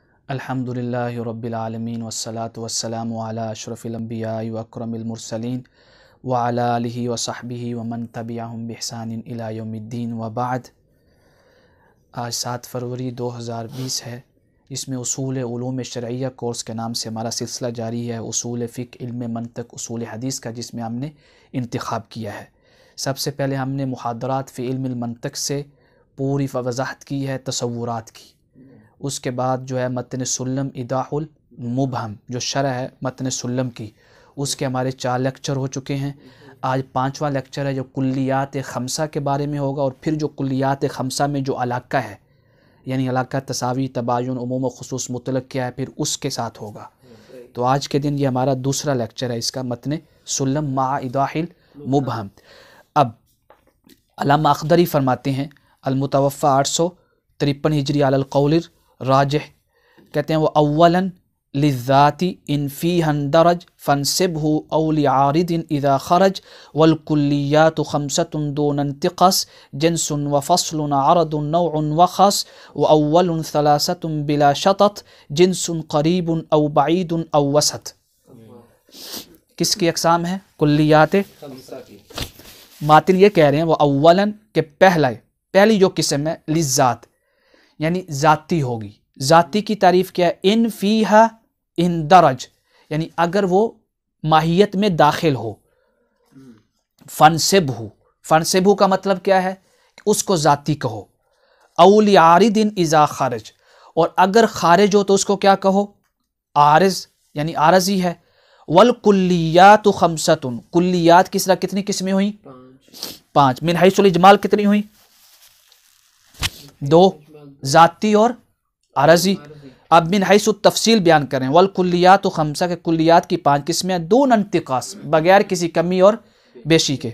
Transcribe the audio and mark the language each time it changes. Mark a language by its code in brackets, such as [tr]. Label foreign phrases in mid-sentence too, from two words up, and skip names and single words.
[ar] الحمد لله رب العالمين والصلاة والسلام على أشرف الأنبياء وأكرم المرسلين وعلى آله وصحبه ومن تبعهم بإحسان إلى يوم الدين وبعد. [hi] आज 7 फरवरी 2020 है। इसमें उसूल उलूम शरइया कोर्स के नाम से हमारा सिलसिला जारी है, उसूल फ़िक़्ह, इल्म मंतक, उसूल हदीस का, जिसमें हमने इंतखाब किया है। सबसे पहले हमने मुहादरात फ़ी इल्म मंतक से पूरी वज़ाहत की है तसव्वुरात की। उसके बाद जो है मतन सुल्लम इदाहुल मुबहम, जो शरह है मतन सुल्लम की, उसके हमारे 4 लेक्चर हो चुके हैं। आज 5वां लेक्चर है जो कुल्लियात खमसा के बारे में होगा, और फिर जो कुल्लियात खमसा में जो अलाक़ा है, यानी अलाक़ा, तसावी, तबायुन, उमूम व खुसूस, मुतलक क्या है, फिर उसके साथ होगा। तो आज के दिन ये हमारा दूसरा लेक्चर है इसका, मतन सुल्लम मा इदाहिल मुबहम। अब अल्लामा अख़दरी फरमाते हैं [ar] المتوفى 853 هجري على القول الراجح, [hi] कहते हैं [ar] وأولا للذات إن فيها اندرج فانسبه أو لعارض إذا خرج والكليات خمسة دون انتقاص جنس وفصل عرض نوع وخاص وأول ثلاثة بلا شطط جنس قريب أو بعيد أو وسط. [hi] किसकी अक़साम है? कुल्लियात खमसा की। मातिन ये कह रहे हैं [ar] وأولا [hi] के पहली जो किस्म है लिज़्ज़ात, यानी ज़ाती होगी। ज़ाती की तारीफ़ क्या है? [ar] إن فيها اندرج, [hi] यानी अगर वो माहियत में दाखिल हो। फ़नसिबहु का मतलब क्या है? उसको ज़ाती कहो। [ar] أو لعارض إذا خرج, [hi] और अगर ख़ारिज हो तो उसको क्या कहो? आरिज़, यानी आरज़ी है। [ar] والكليات خمسة, [hi] कुल्लियात की तरह कितनी किस्में हुई? 5। [ar] من حيث الإجمال [hi] कितनी हुई? 2, ज़ाती और आरज़ी। अब [ar] من حيث تفصيل [hi] बयान करें। [ar] والكليات خمسة, [hi] के कुल्लियात की 5 किस्में, [ar] دون انتقاص, [hi] बगैर किसी कमी और बेशी के।